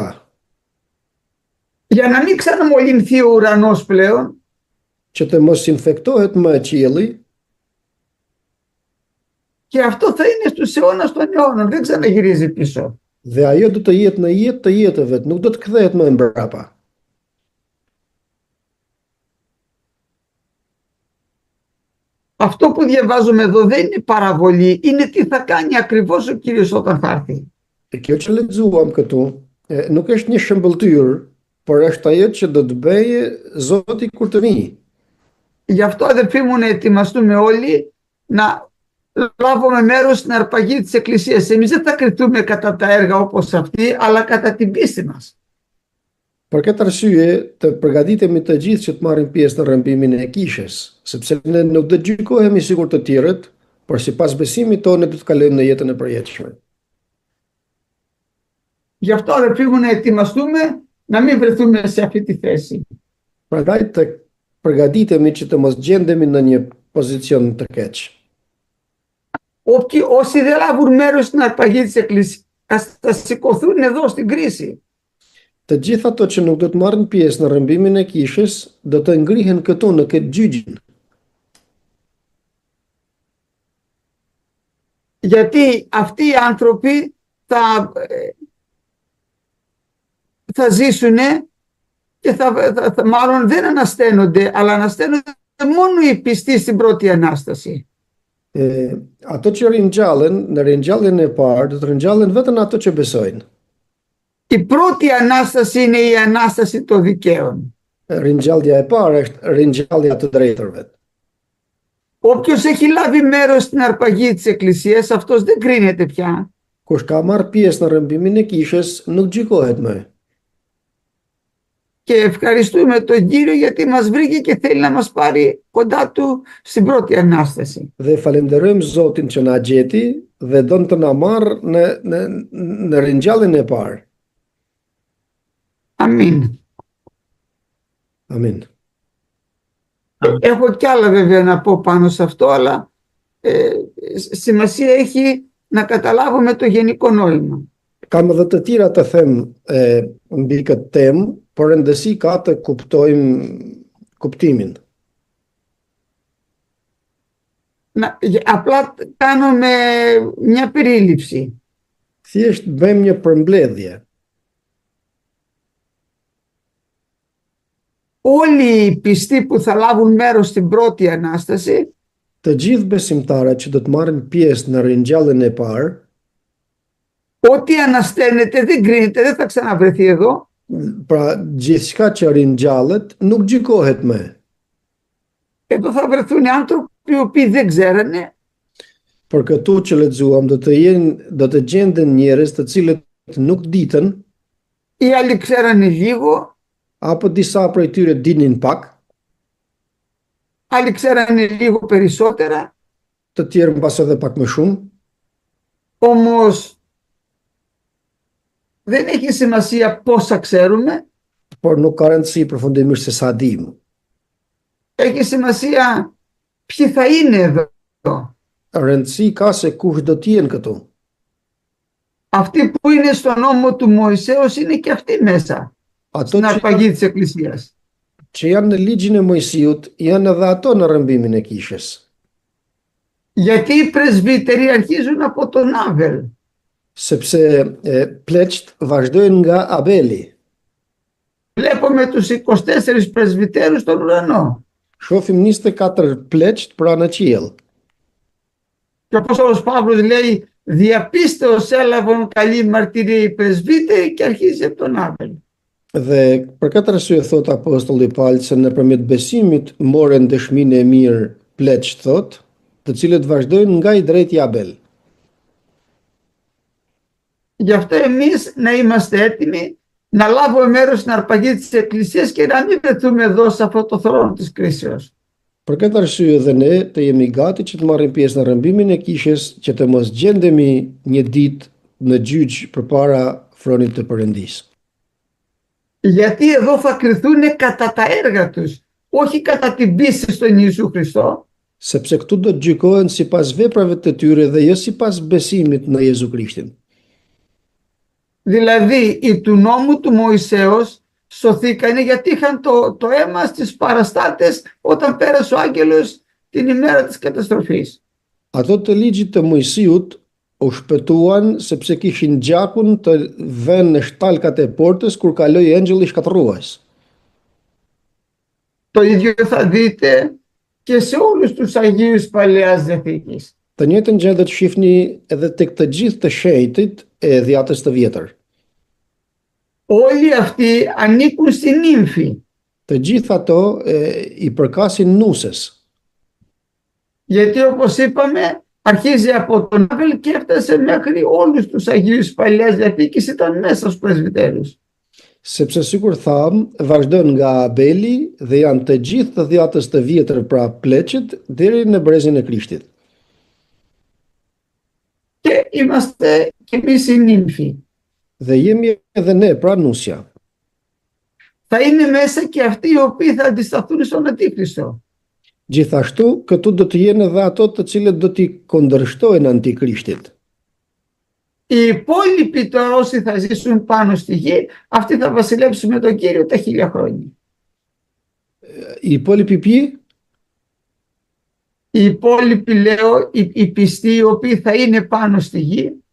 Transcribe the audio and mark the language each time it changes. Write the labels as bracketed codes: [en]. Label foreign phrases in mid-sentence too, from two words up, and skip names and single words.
[el] Για να μην ξαναμολυνθεί ο ουρανός πλέον. [sq] Që të mos infektohet më qielli. [el] Και αυτό θα είναι στους αιώνας των αιώνων, δεν ξαναγυρίζει πίσω. [sq] Dhe ajo do të jetë në jetë të jetëve, nuk do të kthehet më mbrapa. [el] Αυτό που διαβάζουμε εδώ δεν είναι παραβολή, είναι τι θα κάνει ακριβώς ο Κύριος όταν θα έρθει. [sq] Kjo që lexuam këtu, nuk është një shëmbëltyr, por është ajo që do të bëjë Zoti kur të vijë. [el] Γι' αυτό, αδελφοί μου, να ετοιμαστούμε όλοι να λάβουμε μέρος στην αρπαγή της Εκκλησίας. Εμείς δεν θα κριθούμε κατά τα έργα όπως αυτοί, αλλά κατά την πίστη μας. [sq] Për këtë arsye, të përgatitemi të gjithë që të marrin pjesë në rrëmbimin e kishës, sepse ne nuk do të gjykohemi sikur të tjerët, por sipas besimit tonë do të kalojmë në jetën e përjetshme. [el] Γι' αυτό, αδελφοί μου, να ετοιμαστούμε να μην βρεθούμε σε αυτή τη θέση. [sq] Prandaj të përgatitemi që të mos gjendemi në një pozicion të keq. [el] Όσοι δεν λάβουν μέρος στην αρπαγή της Εκκλησίας θα σηκωθούν εδώ στην κρίση. [sq] Të gjitha ato që nuk do të marrin pjesë në rrëmbimin e kishës, do të ngrihen këtu në këtë gjyqin. [el] Γιατί αυτοί οι άνθρωποι θα ζήσουν και μάλλον δεν ανασταίνονται, αλλά ανασταίνονται μόνο οι πιστοί στην πρώτη Ανάσταση. [sq] Ato që ringjallen në ringjalljen e parë, do të ringjallen vetëm ato që besojnë. [el] Η πρώτη Ανάσταση είναι η Ανάσταση των δικαίων. [sq] Ringjallja e parë është ringjallja të drejtërve. [el] Όποιος έχει λάβει μέρος στην αρπαγή της Εκκλησίας, αυτός δεν κρίνεται πια. [sq] Kush ka marrë pjesë në rrëmbimin e kishës, nuk gjykohet më. [el] Και ευχαριστούμε τον Κύριο γιατί μας βρήκε και θέλει να μας πάρει κοντά του στην πρώτη Ανάσταση. [sq] Dhe falenderojmë Zotin që na gjeti dhe don të na marrë në ringjalljen e parë. [el] Αμήν. [sq] Amin. [el] Έχω κι άλλα βέβαια να πω πάνω σε αυτό, αλλά σημασία έχει να καταλάβουμε το γενικό νόημα. [sq] Kam edhe të tjera të them mbi këtë temë, por rëndësi ka të kuptojmë kuptimin. [el] Απλά κάνουμε μια περίληψη. [sq] Thjesht bëjmë një përmbledhje. [el] Όλοι οι πιστοί που θα λάβουν μέρος στην πρώτη Ανάσταση, [sq] Të gjithë besimtarët që do të marrin pjesë në ringjalljen e parë, [el] ό,τι ανασταίνεται δεν κρίνεται, δεν θα ξαναβρεθεί εδώ. [sq] pra gjithçka që ringjallet nuk gjykohet më. [el] Εδώ θα βρεθούν άνθρωποι οι οποίοι δεν ξέρανε, [sq] Por këtu që lexuam do të gjenden njerëz të cilët nuk ditën, [el] οι άλλοι ξέρανε λίγο, [sq] apo disa prej tyre dinin pak, [el] άλλοι ξέρανε λίγο περισσότερα, [sq] të tjerë mbas edhe pak më shumë, [el] όμως δεν έχει σημασία πόσα ξέρουμε, [sq] por nuk ka rëndësi përfundimisht se sa dim. [el] έχει σημασία ποιοι θα είναι εδώ. [sq] Rëndësi ka se kush do të jenë këtu. [el] Αυτοί που είναι στον νόμο του Μωυσέως είναι και αυτοί μέσα, [sq] Ato [el] στην αρπαγή της Εκκλησίας. [sq] që janë në ligjin e Mojsiut, janë edhe ato në rrëmbimin e kishës. [el] Γιατί οι πρεσβύτεροι αρχίζουν από τον Άβελ. [sq] Sepse pleqt vazhdojnë nga Abeli. [el] Βλέπουμε τους 24 πρεσβυτέρους στον ουρανό. [sq] Shohim 24 pleqt pra në qiell. [el] Και ο Απόστολος Παύλος λέει, διαπίστεως έλαβαν καλή μαρτυρία οι πρεσβύτεροι, και αρχίζει από τον Άβελ. [sq] Dhe për këtë arsye thot apostulli Paul se nëpërmjet besimit morën dëshminë e mirë pleqt, thot, të cilët vazhdojnë nga i drejti Abel. [el] Γι' αυτό εμείς να είμαστε έτοιμοι να λάβουμε μέρος στην αρπαγή της Εκκλησίας και να μην βρεθούμε εδώ σε αυτό το θρόνο της κρίσεως. [sq] Për këtë arsye dhe ne të jemi gati që të marrim pjesë në rrëmbimin e kishës, që të mos gjendemi një ditë në gjyq përpara fronit të Perëndisë. [el] Γιατί εδώ θα κριθούν κατά τα έργα τους, όχι κατά την πίστη στον Ιησού Χριστό. [sq] Sepse këtu do të gjykohen sipas veprave të tyre dhe jo sipas besimit në Jezu Krishtin. [el] Δηλαδή οι του νόμου του Μωυσέως σωθήκανε γιατί είχαν το αίμα στις παραστάτες όταν πέρασε ο άγγελος την ημέρα της καταστροφής. [sq] Ato të ligjit të Mojsiut u shpëtuan sepse kishin gjakun të vënë në shtalkat e portës kur kaloi engjëlli shkatërrues. [el] Το ίδιο θα δείτε και σε όλους τους Αγίους Παλαιάς Διαθήκης. [sq] Të njëjtën gjë do të shihni edhe tek të gjithë të shenjtit e Dhjatës të Vjetër. [el] Όλοι αυτοί ανήκουν στην νύμφη. [sq] Të gjithë ato i përkasin Nusës. [el] Γιατί όπως είπαμε αρχίζει από τον Άβελ και έφτασε μέχρι όλους τους Αγίους Παλαιάς Διαθήκης, ήταν μέσα στους πρεσβυτέρους. [sq] Sepse sikur tham, vazhdon nga Abeli dhe janë të gjithë të Dhjatës të Vjetër, pra pleqët, deri në brezin e Krishtit. [el] Και είμαστε και εμείς οι νύμφοι. [sq] Dhe jemi edhe ne, pra nusja. [el] Θα είναι μέσα και αυτοί οι οποίοι θα αντισταθούν στον Αντίχριστο. [sq] Gjithashtu, këtu do të jenë edhe ato të cilët do t'i kundërshtojnë Antikrishtit. [el] Οι υπόλοιποι τώρα όσοι θα ζήσουν πάνω στη γη, αυτοί θα βασιλέψουν με τον Κύριο τα 1000 χρόνια. Οι υπόλοιποι ποιοι? Οι υπόλοιποι, λέω, οι πιστοί οι οποίοι θα είναι πάνω στη γη,